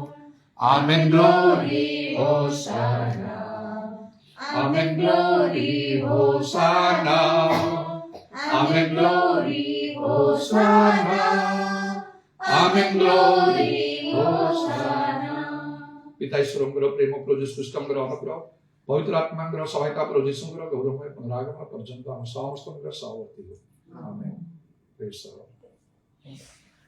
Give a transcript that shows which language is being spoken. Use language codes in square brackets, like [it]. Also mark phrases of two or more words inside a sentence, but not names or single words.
[en] Amen. Glory, Hosanna. Amen. Glory, Hosanna. Amen. Glory, Hosanna. Amen. Glory, Hosanna. [or] ପିତା ଈଶ୍ୱରଙ୍କର ପ୍ରେମ, ପ୍ରଭୁ ଯୀଶୁ ଖ୍ରୀଷ୍ଟଙ୍କର ଅନୁଗ୍ରହ, ପବିତ୍ର ଆତ୍ମାଙ୍କର ସହାୟତା, ପ୍ରଭୁ ଯୀଶୁଙ୍କର ଗୌରବମୟ ପୁନରାଗମନ ପର୍ଯ୍ୟନ୍ତ ଆମ ସମସ୍ତଙ୍କର ସହବର୍ତ୍ତୀ ହେଉ। [en] Amen. Praise the Lord.